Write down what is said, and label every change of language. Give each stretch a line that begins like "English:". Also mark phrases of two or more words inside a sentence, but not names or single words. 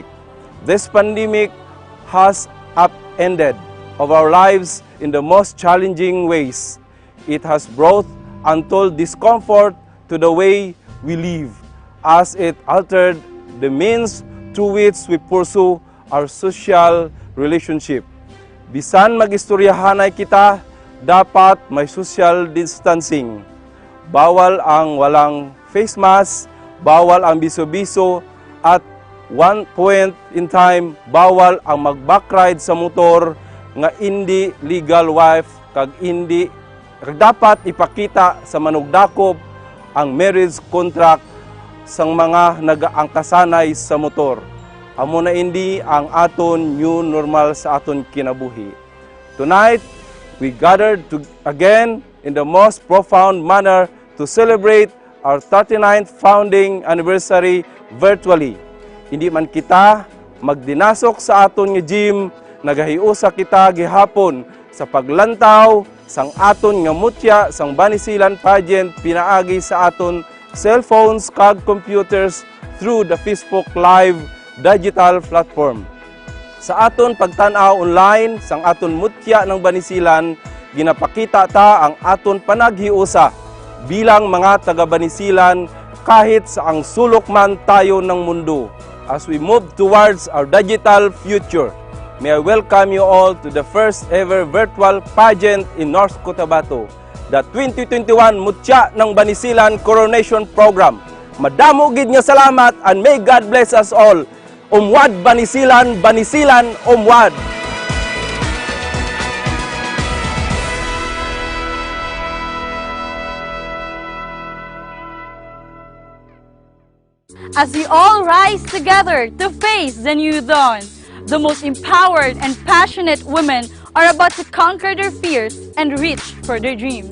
English: This pandemic has upended of our lives in the most challenging ways. It has brought untold discomfort to the way we live, as it altered the means through which we pursue our social relationship.
Hiligaynon: Bisan mag-istoryahanay kita, dapat may social distancing. Bawal ang walang face mask, bawal ang biso-biso,
English: at one point in time,
Hiligaynon: bawal ang mag-backride sa motor nga hindi legal wife kag dapat ipakita sa manugdakop ang
English: marriage contract
Hiligaynon: sang mga nagaangkasanay sa motor. Amo na hindi ang aton new normal sa aton kinabuhi.
English: Tonight, we gathered again in the most profound manner to celebrate our 39th founding anniversary virtually.
Hiligaynon: Hindi man kita magdinasok sa aton nga gym, nagahiusa kita gihapon sa paglantaw sang aton nga mutya sang Banisilan pageant pinaagi sa aton cellphones kag computers
English: through the Facebook Live digital platform.
Hiligaynon: Sa aton pagtan-aw online sang aton mutya ng Banisilan, ginapakita ta ang aton panaghiusa bilang mga taga-Banisilan kahit sa ang sulok man tayo ng mundo.
English: As we move towards our digital future, may I welcome you all to the first ever virtual pageant in North Cotabato, the 2021 Mutya ng Banisilan Coronation Program.
Hiligaynon: Madamo gid nga salamat
English: and may God bless us all.
Hiligaynon: Umwad Banisilan, Banisilan, umwad!
English: As we all rise together to face the new dawn, the most empowered and passionate women are about to conquer their fears and reach for their dreams.